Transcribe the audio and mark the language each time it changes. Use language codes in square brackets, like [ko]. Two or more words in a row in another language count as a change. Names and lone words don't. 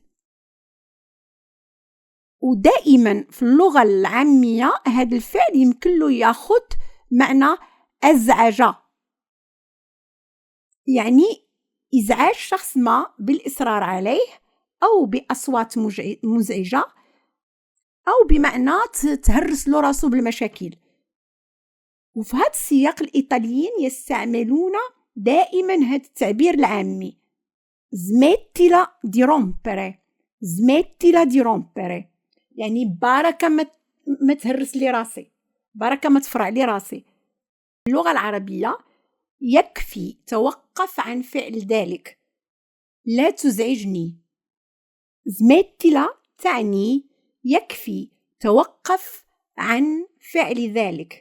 [ar] ودائما في اللغة العامية هذا الفعل يمكن له ياخذ معنى أزعج، يعني إزعاج شخص ما بالإصرار عليه، أو بأصوات مزعجة، أو بمعنى تهرس له راسه بالمشاكل. وفي هذا السياق الإيطاليين يستعملون دائما هذا التعبير العامي: [it] smettila di rompere، smettila di rompere، [ar] يعني بركة ما تهرس لي راسي، بركة ما تفرع لي راسي. اللغة العربية يكفي توقف عن فعل ذلك. لا تزعجني. زميتلا تعني يكفي توقف عن فعل ذلك.